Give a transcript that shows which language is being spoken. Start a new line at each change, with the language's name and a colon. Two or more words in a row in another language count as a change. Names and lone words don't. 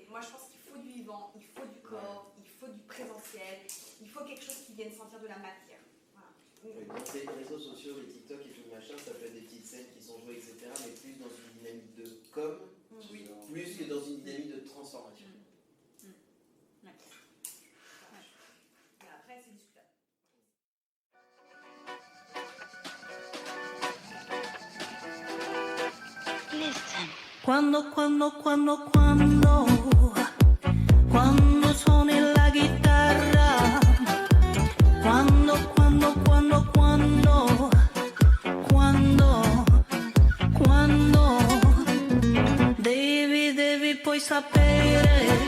French: Moi, je pense qu'il faut du vivant, il faut du corps, il faut du présentiel, il faut quelque chose qui vienne sentir de la matière. Donc les réseaux sociaux, les TikTok et tout le machin, ça peut être des petites scènes qui sont jouées, etc., mais plus dans une dynamique de com, plus que dans une dynamique de transformation. Ouais. Et après, c'est discutable.
Italian: Quando suoni la chitarra, quando devi poi sapere,